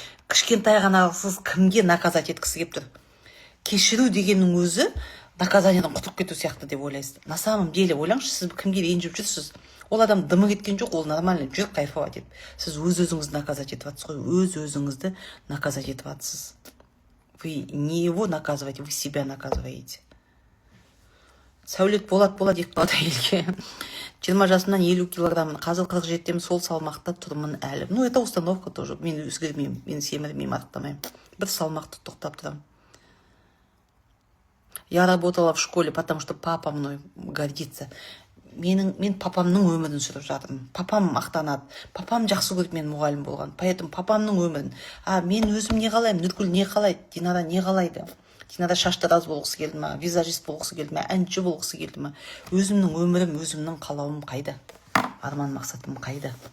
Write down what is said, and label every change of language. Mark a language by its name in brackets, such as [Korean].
[Kazakh] Кішкентай ғана сіз кімге наказать еткісі келіп тұр. Кешіру дегеннің өзі наказаниядан құтылып кету сияқты деп ойлайсыз. [Russian] На самом деле [Kazakh] ойлаңызшы, сіз кімге ренжіп жүрсіз? Ол адам дымы кеткен жоқ, ол нормально жүр, кайфовать етіп. Сіз өз-өзіңізді наказать етіп жатсыз ғой, өз-өзіңізді наказать етіп жатсыз. [Russian] Вы не его наказываете, вы себя наказываете. [Kazakh] Сәулет болады деп қалады елге. 20 жасымнан 50 килограммын, қазір 47-м, сол салмақта тұрмын әлі. [Russian] Ну, это установка тоже. [Kazakh] Мен өзгермеймін, мен семірмеймін, арықтамаймын. Бір салмақты тоқтап тұрам. [Russian] Я работала в школе, потому что папа мной гордится. [Kazakh] Мен папамның өмірін сүріп жатырмын. Папам мақтанады. Папам жақсы көріп мен мұғалім болған. Поэтому папамның өмірін. Мен өзім не қалаймын? Нұргүл не қалайды? Динара не қалайды? Динара шаштараз болғысы келді ма? Визажист болғысы келді ма? Әнші болғысы келді ма? Өзімнің өмірім, өзімнің қалауым қайда? Арман мақсатым қайда?